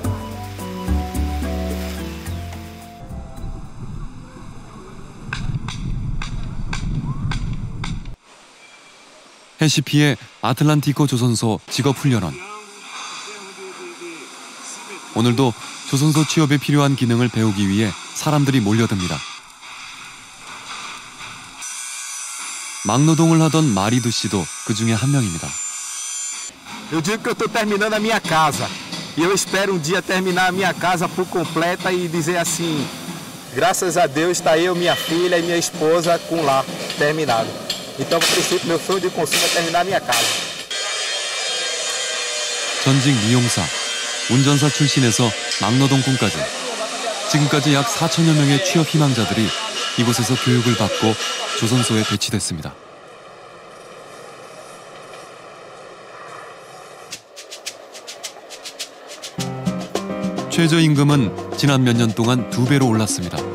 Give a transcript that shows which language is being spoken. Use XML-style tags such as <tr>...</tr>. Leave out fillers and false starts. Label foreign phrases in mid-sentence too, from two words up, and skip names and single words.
<ko>해시피의 아틀란티코 조선소 직업훈련원. 오늘도 조선소 취업에 필요한 기능을 배우기 위해 사람들이 몰려듭니다. 막노동을 하던 마리두 씨도 그 중에 한 명입니다.</ko> <pt>Eu digo que eu estou terminando a minha casa. E eu espero um dia terminar a minha casa por completa e dizer assim, graças a Deus está eu, minha filha e minha esposa com o lar terminado. Então, a princípio, meu sonho de consumo é terminar a minha casa.</pt> <ko>전직 미용사, 운전사 출신에서 막노동 꿈까지 지금까지 약 4천여 명의 취업 희망자들이 이곳에서 교육을 받고 조선소에 배치됐습니다. 최저임금은 지난 몇 년 동안 2배로 올랐습니다.</ko>